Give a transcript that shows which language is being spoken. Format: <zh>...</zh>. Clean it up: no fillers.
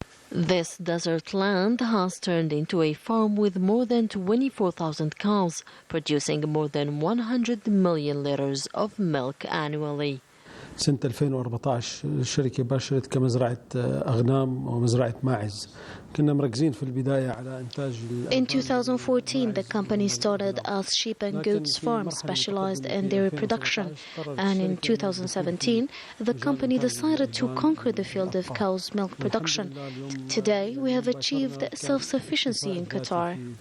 <en>This desert land has turned into a farm with more than 24,000 cows, producing more than 100 million liters of milk annually.</en> <ar>سنة 2014 الشركة باشرت كمزرعة أغنام ومزرعة ماعز. كنا مركزين في البداية على إنتاج.</ar> <en>In 2014, the company started as sheep and goats farm specialized in dairy production. And in 2017, the company decided to conquer the field of cow's milk production. Today, we have achieved self-sufficiency in Qatar.</en>